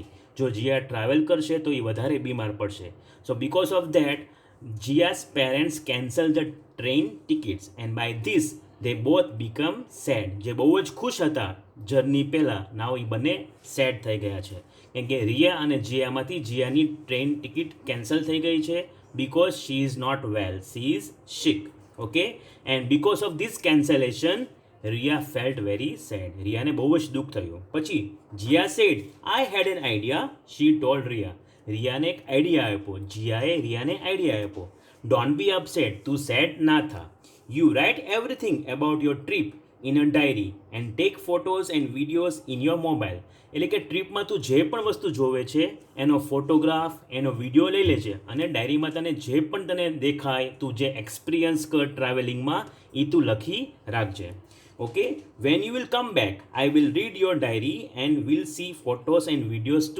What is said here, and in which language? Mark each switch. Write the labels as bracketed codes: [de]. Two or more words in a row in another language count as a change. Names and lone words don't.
[gu] જો જીયા ટ્રાવેલ કરશે તો એ વધારે બીમાર પડશે. [en] So because of that Jiya's parents cancel the train tickets and by this they both become sad. [gu] જે બહુ જ ખુશ હતા જર્ની પહેલાં, નાવ એ બંને સેડ થઈ ગયા છે. કેમ કે રિયા અને જીયામાંથી જીયાની ટ્રેન ટિકિટ કેન્સલ થઈ ગઈ છે [en] because she is not well, she is sick. Okay, and because of this cancellation Ria felt very sad. [gu] રિયાને બહુ જ દુઃખ થયું. પછી જીયા [en] said I had an idea. She told Ria. [gu] રિયાને એક આઈડિયા આપ્યો. જીયાએ રિયાને આઈડિયા આપ્યો. [en] Don't be upset, [gu] તું સેડ ના થા. [en] You write everything about your trip in a diary and take photos and videos in your mobile. [gu] એટલે કે ટ્રીપમાં તું જે પણ વસ્તુ જોવે છે એનો ફોટોગ્રાફ, એનો વિડીયો લઈ લેજે અને ડાયરીમાં તને જે પણ તને દેખાય, તું જે એક્સપિરિયન્સ કર ટ્રાવેલિંગમાં એ તું લખી રાખજે. [en] Okay, when you will come back I will read your diary and will see photos and videos too.